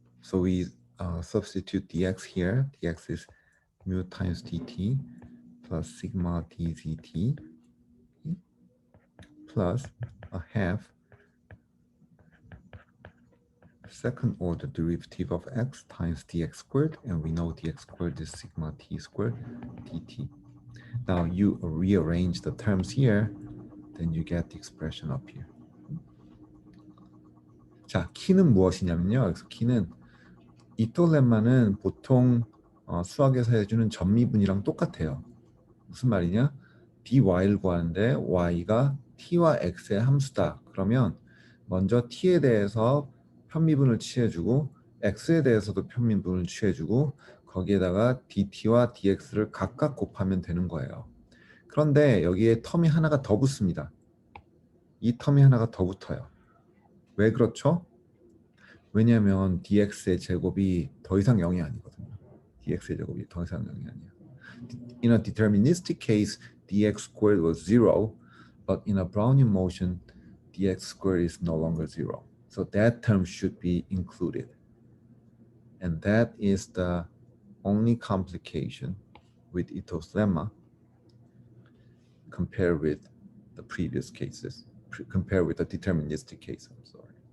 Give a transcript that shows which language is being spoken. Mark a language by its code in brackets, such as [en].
[en] So we substitute dx here. dx is mu times dt plus sigma dzt plus a half second order derivative of x times dx squared, and we know dx squared is sigma t squared dt. Now you rearrange the terms here, then you get the expression up here. [ko] 자, 키는 무엇이냐면요. 그래서 키는 이토 렘마는 보통 수학에서 해주는 전미분이랑 똑같아요. 무슨 말이냐? dy를 구하는데 y가 t와 x의 함수다. 그러면 먼저 t에 대해서 편미분을 취해주고 x에 대해서도 편미분을 취해주고 거기에다가 dt와 dx를 각각 곱하면 되는 거예요. 그런데 여기에 텀이 하나가 더 붙습니다. 이 텀이 하나가 더 붙어요. 왜 그렇죠? 왜냐하면 dx의 제곱이 더 이상 0이 아니거든요. dx의 제곱이 더 이상 0이 아니야. [en] In a deterministic case, dx squared was 0, but in a Brownian motion, dx squared is no longer 0. So that term should be included. And that is the only complication with Ethos Lemma compared with the previous cases, compared with the deterministic case, I'm sorry.